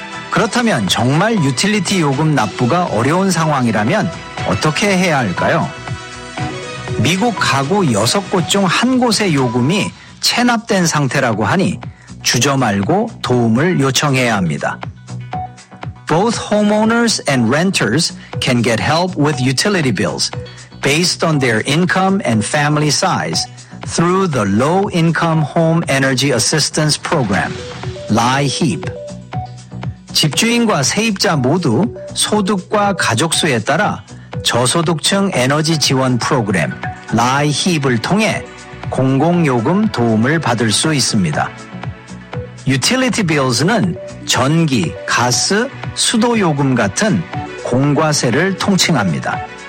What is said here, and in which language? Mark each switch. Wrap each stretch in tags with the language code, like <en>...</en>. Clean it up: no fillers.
<ko>그렇다면 정말 유틸리티 요금 납부가 어려운 상황이라면 어떻게 해야 할까요? 미국 가구 6곳 중 한 곳의 요금이 체납된 상태라고 하니 주저 말고 도움을 요청해야 합니다.</ko> <en>Both homeowners and renters can get help with utility bills based on their income and family size through the Low Income Home Energy Assistance Program, LIHEAP.</en> <ko>집주인과 세입자 모두 소득과 가족수에 따라 저소득층 에너지 지원 프로그램 라이힙을 통해 공공요금 도움을 받을 수 있습니다. 유틸리티 빌스는 전기, 가스, 수도요금 같은 공과세를 통칭합니다.</ko>